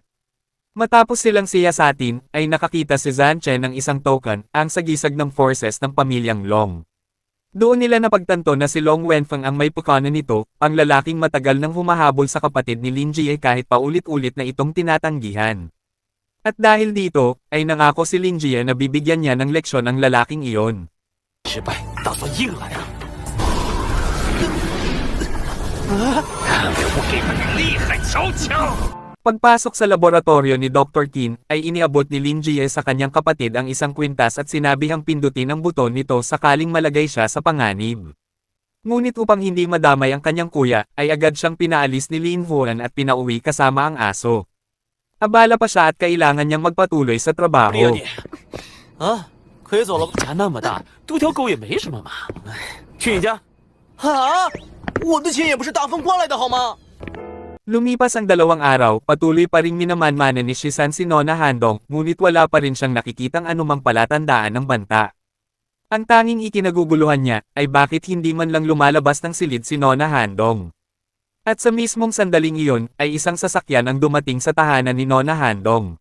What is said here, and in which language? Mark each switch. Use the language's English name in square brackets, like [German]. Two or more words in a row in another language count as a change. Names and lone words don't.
[Filipino] Matapos silang siyasatin, ay nakakita si Zhan Chen ng isang token, ang sagisag ng forces ng pamilyang Long. Doon nila napagtanto na si Long Wenfeng ang may pukanan nito, ang lalaking matagal nang humahabol sa kapatid ni Lin Jie kahit paulit-ulit na itong tinatanggihan. At dahil dito, ay nangako si Lin Jie na bibigyan niya ng leksyon ang lalaking iyon. [Chinese] 失败，打算硬来啊！看我给你厉害瞧瞧！ [Filipino] Pagpasok sa laboratorio ni Dr. Qin, ay iniabot ni Lin Jie sa kanyang kapatid ang isang kwintas at sinabihang pindutin ang buton nito sakaling malagay siya sa panganib. Ngunit upang hindi madamay ang kanyang kuya, ay agad siyang pinaalis ni Lin Huan at pinauwi kasama ang aso. Abala pa siya at kailangan niyang magpatuloy sa [Chinese] 没有 [Filipino] trabaho. [Chinese] 你啊，可以走了。家那么大，丢条狗也没什么嘛。去你家。啊，我的钱也不是大风刮来的好吗？ [Filipino] Lumipas ang 2 araw, patuloy pa ring minamanmanan ni Shisan si Nona Handong, ngunit wala pa rin siyang nakikitang anumang palatandaan ng banta. Ang tanging ikinaguguluhan niya, ay bakit hindi man lang lumalabas ng silid si Nona Handong. At sa mismong sandaling iyon, ay isang sasakyan ang dumating sa tahanan ni Nona Handong.